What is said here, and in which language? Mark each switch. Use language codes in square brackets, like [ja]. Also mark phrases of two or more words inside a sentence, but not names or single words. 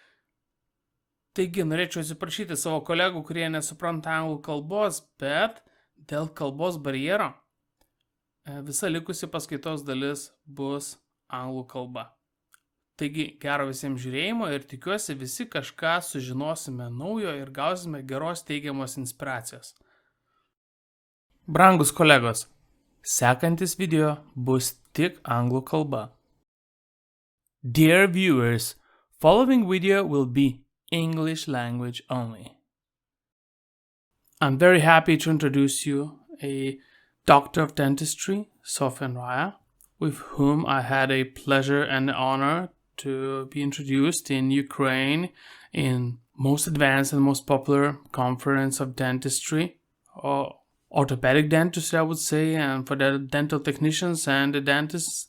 [lt] Taigi, norėčiau atsiprašyti savo kolegų, kurie nesupranta anglų kalbos, bet dėl kalbos barjero visa likusi paskaitos dalis bus anglų kalba. Taigi, gero visiems žiūrėjimo ir tikiuosi visi kažką sužinosime naujo ir gausime geros teigiamos inspiracijos. Brangus kolegos, sekantis video bus tik anglų kalba. [en] Dear viewers, following video will be English language only. I'm very happy to introduce you a doctor of dentistry, Sofien Riahi, with whom I had a pleasure and honor to be introduced in Ukraine in most advanced and most popular conference of dentistry, or orthopedic dentistry, I would say, and for the dental technicians and the dentists.